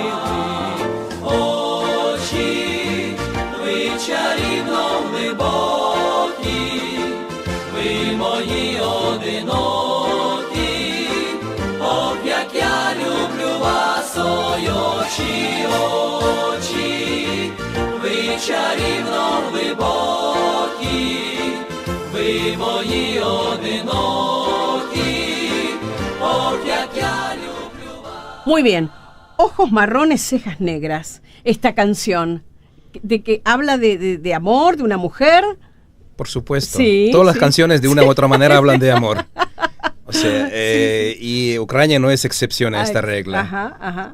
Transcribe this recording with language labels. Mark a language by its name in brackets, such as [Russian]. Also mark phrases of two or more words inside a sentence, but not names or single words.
[Ukrainian] Очі, ви чарівно глибокі, ви мої одинокі, ох, як я люблю вас, ой, очі, очі, ви чарівно глибокі, ви мої одинокі, ох, як я люблю вас. [Spanish] Muy bien. Ojos marrones, cejas negras. Esta canción, de que habla de amor, de una mujer. Por supuesto. Sí, todas las canciones de una u otra manera hablan de amor. O sea, y Ucrania no es excepción a esta regla.